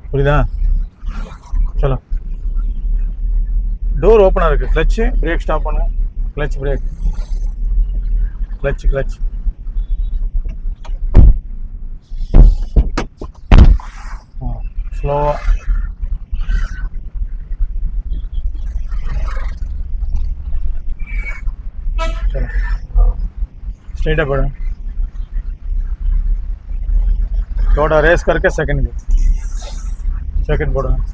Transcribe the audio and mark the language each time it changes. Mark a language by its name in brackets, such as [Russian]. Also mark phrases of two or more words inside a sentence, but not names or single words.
[Tamil] புரியுதா? சலோ, [English] door open [Tamil] இருக்குது. [English] clutch brake stop [Tamil] பண்ணுங்க, [English] clutch brake, clutch slow. [Hindi] चलो [English] straight up [Hindi] बढ़ो, थोड़ा रेस करके सेकंड बढ़ो.